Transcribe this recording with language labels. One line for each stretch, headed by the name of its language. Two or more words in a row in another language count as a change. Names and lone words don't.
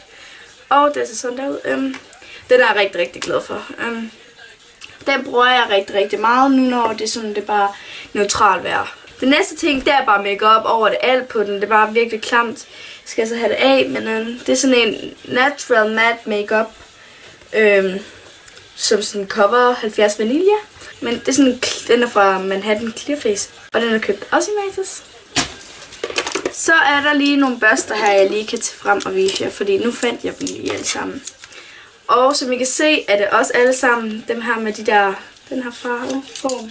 Danish: Og det ser sådan der ud. Den er jeg rigtig, rigtig glad for. Den bruger jeg rigtig, rigtig meget nu, når det er sådan, det er bare neutralt vejr. Det næste ting, det er bare make-up over det alt på den. Det er bare virkelig klamt. Jeg skal så have det af, men det er sådan en
English: natural matte make-up.
Danish: Som sådan cover 70 vanilje. Men det er sådan, den er fra Manhattan Clearface. Og den er købt også i Matas. Så er der lige nogle børster her, jeg lige kan tage frem og vise jer. Fordi nu fandt jeg dem lige alle sammen. Og som I kan se, er det også alle sammen dem her med den her farveform.